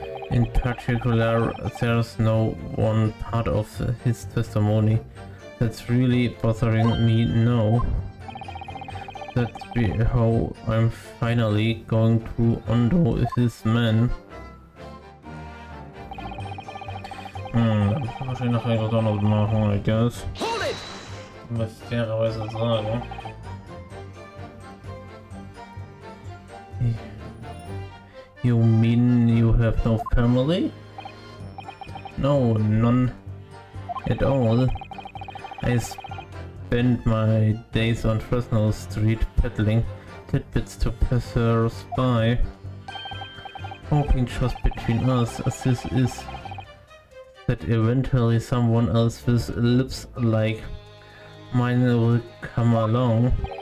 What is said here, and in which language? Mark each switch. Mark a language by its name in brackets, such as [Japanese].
[English] In particular, there's no one part of his testimony that's really bothering me now. That's how I'm finally going to undo his man. [German] Da muss ich wahrscheinlich noch etwas anderes machen, [English] I guess. [German] Muss ich fairerweise sagen. [English] You mean you have no family? No, none at all. I spend my days on Fresno Street peddling tidbits to passers-by, hoping just between us, as this is, that eventually someone else with lips like mine will come along.